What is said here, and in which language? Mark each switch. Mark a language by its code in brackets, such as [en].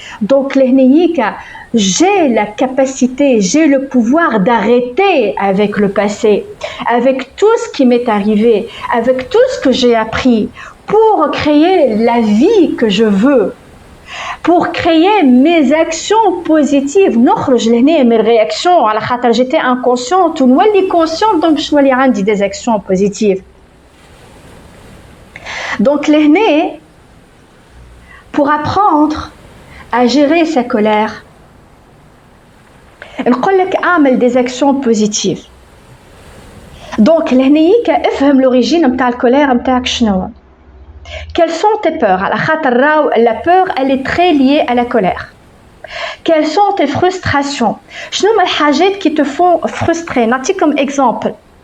[fr] Donc j'ai la capacité, j'ai le pouvoir d'arrêter avec le passé, avec tout ce qui m'est arrivé, avec tout ce que j'ai appris, pour créer la vie que je veux, pour créer mes actions positives. [ar] نخرج لهنا من réactions على خاطر [fr] j'étais inconsciente [ar] ونولي consciente donc باش نولي عندي [fr] des actions positives. Donc لهنا pour apprendre à gérer sa colère [ar] نقول لك اعمل [fr] des actions positives. [ar] Donc لهنيك افهم l'origine نتاع الكولير نتاعك شنو. [fr] Quelles sont tes peurs? La peur, elle est très liée à la colère. Quelles sont tes frustrations? [ar] شنو هما الحاجات [fr] qui te font frustrer? [ar] نعطيك [fr] comme exemple.